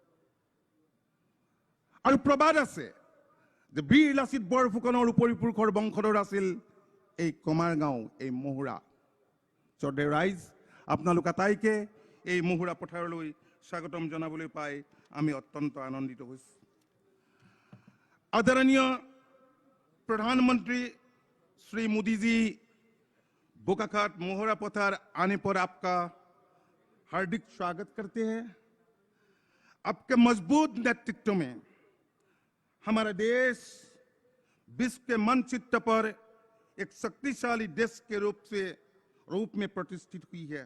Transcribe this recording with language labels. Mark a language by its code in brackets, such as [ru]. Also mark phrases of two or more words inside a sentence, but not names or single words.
[as] আৰু প্ৰবাদ আছে যে বীৰ লাচিত বৰফুকনৰ উপৰিপুৰুষৰ বংশধৰ আছিল এই কমাৰ গাঁও, এই মহুৰা। শ্ৰদ্ধেয় ৰাইজ, আপোনালোক আটাইকে এই মহুৰা পথাৰলৈ স্বাগতম জনাবলৈ পাই আমি অত্যন্ত আনন্দিত হৈছোঁ। [hi] आदरणीय प्रधानमंत्री श्री मोदी जी, बोकाखात मोहरा पथार आने पर आपका हार्दिक स्वागत करते हैं। आपके मजबूत नेतृत्व में हमारा देश विश्व के मानचित्र पर एक शक्तिशाली देश के रूप में प्रतिष्ठित हुई है।